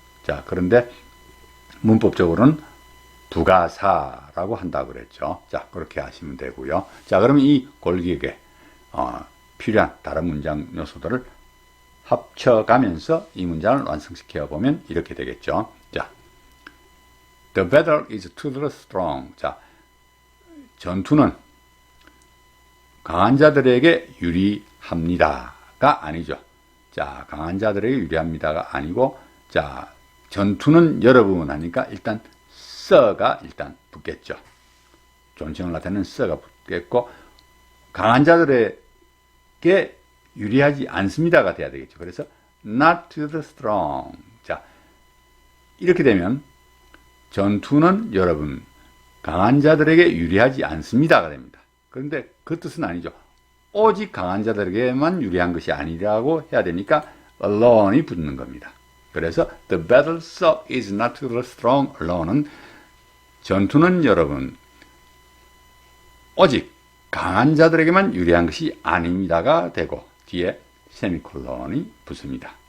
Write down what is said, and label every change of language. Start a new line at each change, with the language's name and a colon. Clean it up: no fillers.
Korean: 자, 그런데 문법적으로는 부가사라고 한다고 그랬죠. 자, 그렇게 하시면 되고요. 자, 그러면 이 골격에 필요한 다른 문장 요소들을 합쳐가면서 이 문장을 완성시켜 보면 이렇게 되겠죠.
English: 자, the battle is to the strong.
Korean: 자, 전투는 강한 자들에게 유리합니다가 아니죠. 자, 강한 자들에게 유리합니다가 아니고, 자, 전투는 여러분 하니까 일단 써가 일단 붙겠죠. 존칭을 나타내는 써가 붙겠고, 강한 자들에게 유리하지 않습니다가 돼야 되겠죠.
English: 그래서 not to the strong.
Korean: 자, 이렇게 되면 전투는 여러분 강한 자들에게 유리하지 않습니다가 됩니다. 그런데 그 뜻은 아니죠. 오직 강한 자들에게만 유리한 것이 아니라고 해야 되니까 alone이 붙는 겁니다. 그래서
English: the battle so is not to the strong alone
Korean: 은 전투는 여러분 오직 강한 자들에게만 유리한 것이 아닙니다가 되고 뒤에 세미콜론이 붙습니다.